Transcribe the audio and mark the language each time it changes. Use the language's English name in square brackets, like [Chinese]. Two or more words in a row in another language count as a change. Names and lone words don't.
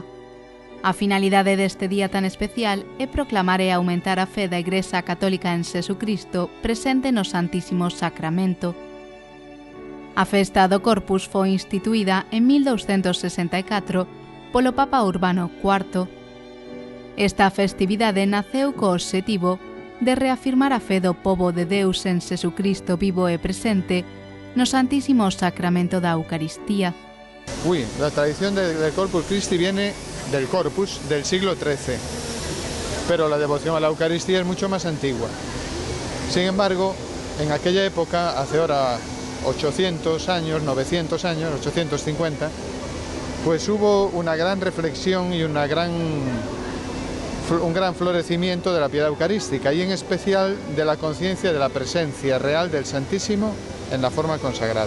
[Galician] A finalidade deste día tan especial é proclamar e aumentar a fe da Igrexa Católica en Xesucristo presente no Santísimo Sacramento. A festa do Corpus foi instituída en 1264 polo Papa Urbano IV. Esta festividade naceu co obxectivo de reafirmar a fe do pobo de Deus en Xesucristo vivo e presente no Santísimo Sacramento da Eucaristía. [Spanish] La tradición del Corpus Christi viene del Corpus del siglo XIII, pero la devoción a la Eucaristía es mucho más antigua. Sin embargo, en aquella época, hace ahora 800 años, 900 años, 850, pues hubo una gran reflexión y un gran florecimiento de la piedad eucarística y en especial de la conciencia de la presencia real del Santísimo en la forma consagrada.